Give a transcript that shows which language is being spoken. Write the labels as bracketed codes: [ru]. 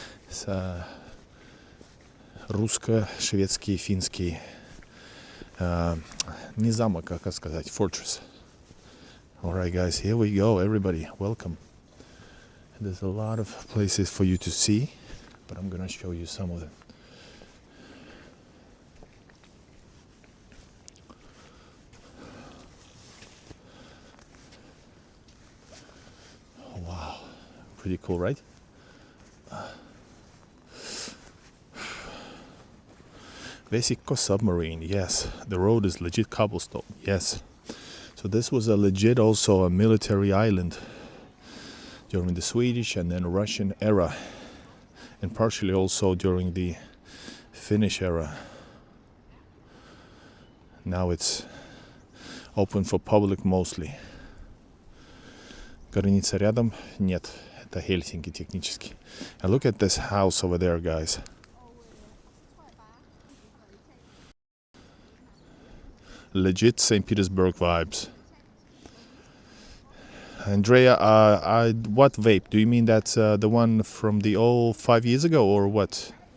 [en] It's [ru] русско-шведский, финский, не замок, а как сказать, [en] fortress. Alright, guys, here we go. Everybody, welcome. There's a lot of places for you to see, but I'm gonna show you some of them. Wow, pretty cool, right? Vesico submarine, yes. The road is legit cobblestone, yes. So this was a legit, also a military island during the Swedish and then Russian era, and partially also during the Finnish era. Now it's open for public mostly. [ru] Граница рядом? Нет, это Helsinki технически. [en] And look at this house over there, guys. Legit St. Petersburg vibes. Andrea, what vape? Do you mean that's the one from the old 5 years ago, or what?